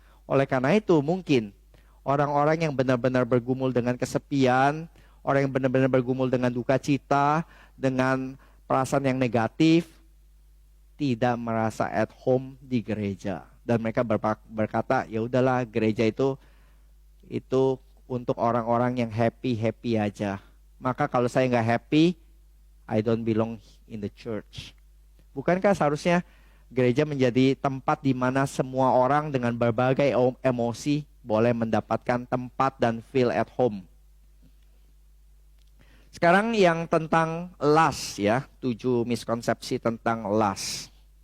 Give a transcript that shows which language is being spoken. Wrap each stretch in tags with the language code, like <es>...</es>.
<id>Oleh karena itu mungkin orang-orang yang benar-benar bergumul dengan kesepian, orang yang benar-benar bergumul dengan duka cita, dengan perasaan yang negatif, tidak merasa</id> <en>at home</en> <id>di gereja. Dan mereka berkata, ya udahlah gereja itu untuk orang-orang yang happy aja. Maka kalau saya nggak happy,</id> <en>I don't belong in the church.</en> <id>Bukankah seharusnya gereja menjadi tempat di mana semua orang dengan berbagai emosi boleh mendapatkan tempat dan</id> <en>feel at home?</en> <id>Sekarang yang tentang lust ya, 7 miskonsepsi tentang lust.</id>